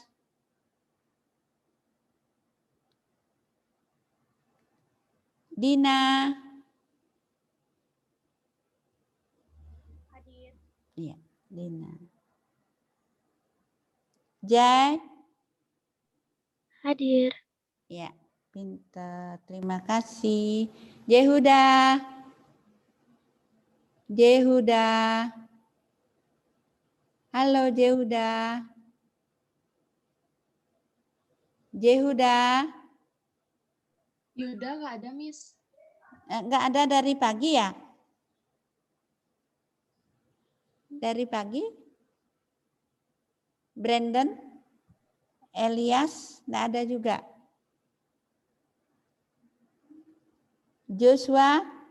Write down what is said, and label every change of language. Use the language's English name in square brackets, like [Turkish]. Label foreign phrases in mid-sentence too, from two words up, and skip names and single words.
[Indonesian] Dina. Hadir. Iya, Dina. Jai. Hadir. Ya, pintar. Terima kasih. Jehuda. Jehuda. Halo Jehuda. Jehuda. Yuda nggak ada, Miss. Nggak ada dari pagi ya? Dari pagi? Brandon? Elias? Nggak ada juga? Joshua?